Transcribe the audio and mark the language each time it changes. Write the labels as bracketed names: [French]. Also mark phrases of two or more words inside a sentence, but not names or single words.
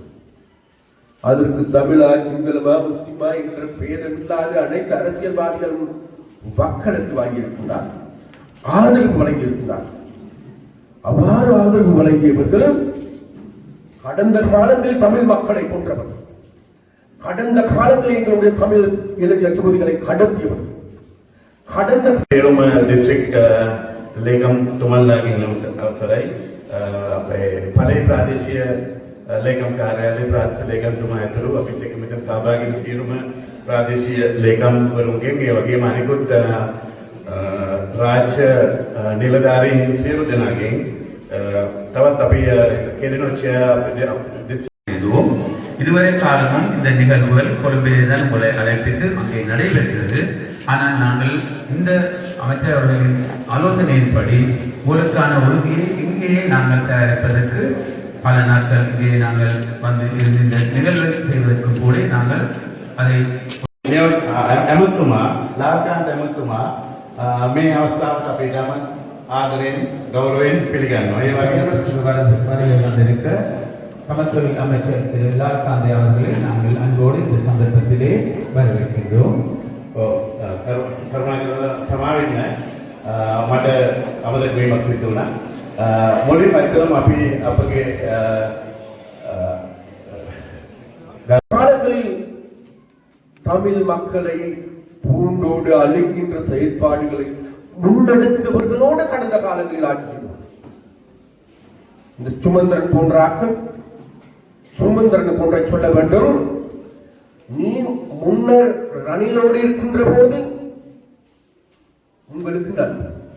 [Tamil] அதற்கு தமிழா, சிங்களமா, முஸ்லிமா என்ற பேதமில்லாத அனைத்து அரசியல்வாதிகளும் வாக்களித்து வாங்கியிருக்கிறார், ஆதரவு வழங்கியிருக்கிறார். அவ்வாறு ஆதரவு வழங்கியவர்கள் கடந்த காலங்களில் தமிழ் மக்களை கொன்றவர்கள், கடந்த காலங்களில் எங்களுடைய தமிழ் இளைஞர் யுவதிகளை கடத்தியவர்கள், கடந்த [Sinhala] සියලුම දිස්ත්‍රික් ලේකම් තුමන්ලාගෙන් අවසරයි අපේ පළේ ප්‍රාදේශීය ලේකම් කාර්යාලයේ ප්‍රාදේශීය ලේකම්තුමා ඇතුළු අපිත් එක්ක මෙතන සහභාගී වෙන සියලුම ප්‍රාදේශීය ලේකම්වරුන්ගෙන් ඒ වගේම අනිකුත් රාජ්‍ය නිලධාරීන් සියලු දෙනාගෙන් තවත් අපි කෙලිනොච්චය [Tamil] இதுவரை காலமும் இந்த நிகழ்வுகள் கொழும்பிலே தான் உங்களை அழைப்பித்து அங்கே நடைபெற்றது. ஆனால் நாங்கள் இந்த அமைச்சர் அவர்களின் ஆலோசனையின்படி உங்களுக்கான உறுதியை இங்கேயே நாங்கள் தயாரிப்பதற்கு பல நாட்கள் இங்கே நாங்கள் வந்து இந்த நிகழ்வை செய்வதற்கு கூட நாங்கள் அதை [Sinhala] ඇමතුමා ලාකාන්ත ඇමතුමා මේ අවස්ථාවට අපි ඉතාමත් ආදරයෙන් ගෞරවයෙන් පිළිගන්නවා. ඒ වගේම [Tamil] வந்திருக்க சமத்துவ அமைச்சர் திரு லால்காந்தே அவர்களை நாங்கள் அன்போடு இந்த சந்தர்ப்பத்திலே வரவேற்கின்றோம். [Sinhala] කරුණාකරලා සමාවෙන්න මට අමතක වීමක් සිදු වුණා. මුලින්ම ඇත්තටම අපි අපගේ [Tamil] காலங்களில் தமிழ் மக்களை பூண்டோடு அழிக்கின்ற செயற்பாடுகளை முன்னெடுத்தவர்களோடு கடந்த காலங்களில் ஆட்சி செய்தவர். இந்த சுமந்திரன் போன்ற ஆக்கள், சுமந்திரன் போன்ற சொல்ல வேண்டும், நீ முன்னர் ரணிலோடு இருக்கின்ற போது உங்களுக்கு நன்மை.